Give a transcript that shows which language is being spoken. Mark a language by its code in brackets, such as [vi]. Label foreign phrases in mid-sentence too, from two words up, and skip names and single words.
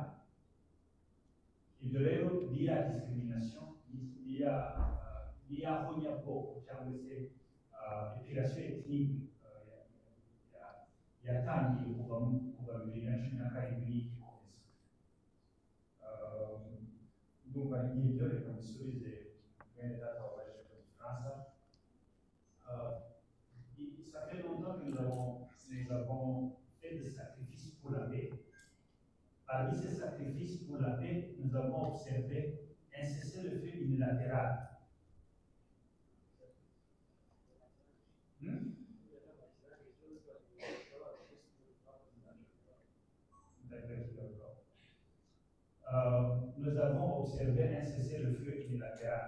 [rw] Ibyo rero niya discrimination, niya honyabwoko cyangwa se [fr] epilation ethnique [rw] yatangiye kuva 2017 n'igikomeza. Ndumva n'ibyo reka musubize mwene data wabajije mu Gifaransa. [fr] Ça fait longtemps que nous avons fait des sacrifices pour la paix. Parmi ces sacrifices pour la paix, nous avons observé un cessez-le-feu unilatéral. Nous avons observé un cessez-le-feu unilatéral.